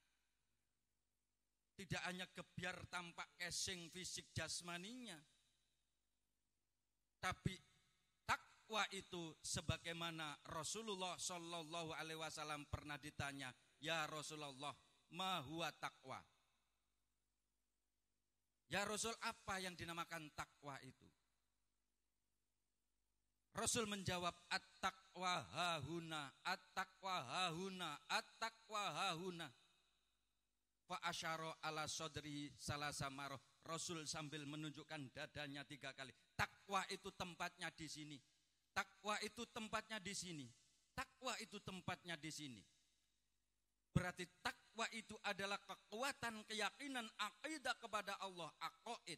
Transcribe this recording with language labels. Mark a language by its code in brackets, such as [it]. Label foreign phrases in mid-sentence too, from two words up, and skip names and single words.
[id] Tidak hanya gebyar tampak casing fisik jasmaninya, tapi takwa itu sebagaimana Rasulullah [ar] صلى الله عليه وسلم [id] pernah ditanya, [ar] يا رسول الله، ما هو التقوى? يا رسول, [id] apa yang dinamakan takwa itu? Rasul menjawab, [ar] التقوى هاهنا، التقوى هاهنا، التقوى هاهنا. فأشار إلى صدري ثلاث مرات. [id] Rasul sambil menunjukkan dadanya 3 kali. Takwa itu tempatnya di sini. Takwa itu tempatnya di sini. Takwa itu tempatnya di sini. Berarti takwa itu adalah kekuatan keyakinan akidah kepada Allah, aqaid.